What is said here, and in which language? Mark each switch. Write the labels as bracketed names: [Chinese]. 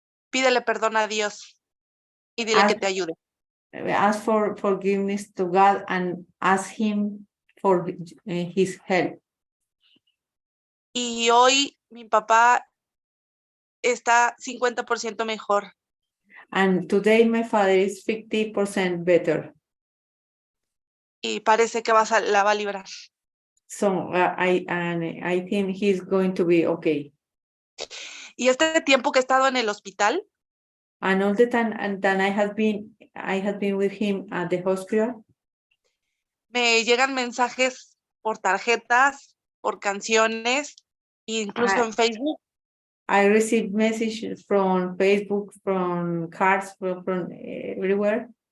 [Spanish] pídele perdón a Dios y dile que te ayude. [English] Ask for forgiveness to God and ask him for his help. [Spanish] Y hoy mi papá está 50% mejor. [English] And today my father is 50% better. [Spanish] Y parece que la va a librar. [English] So I think he's going to be okay. [Spanish] Y este tiempo que he estado en el hospital, [English] And all the time and then I have been with him at the hospital. [Spanish] me llegan mensajes por tarjetas, por canciones, incluso en Facebook. [English] I received messages from Facebook, from cards, from everywhere.